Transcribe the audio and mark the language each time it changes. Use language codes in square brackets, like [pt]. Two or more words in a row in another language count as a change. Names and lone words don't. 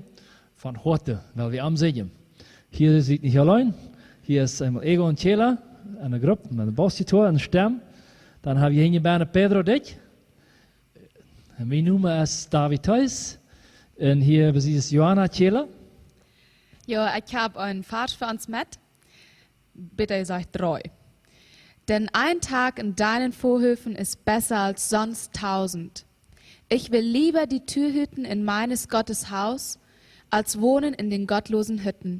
[nl] Van harte, wel we zingen. Hier is het niet alleen. Hier is eenmaal Ego en Chela en een groep met een basgitaar en een stem. Dan heb je hier bijna Pedro Dick. En wij noemen es David Thijs. En hier is Johanna Chela. Ja, [de] ich habe einen Vers für uns mit. Bitte ihr seid treu. Denn ein Tag in deinen Vorhöfen ist besser als sonst 1000. Ich will lieber die Tür hüten in meines Gottes Haus, als wohnen in den gottlosen Hütten.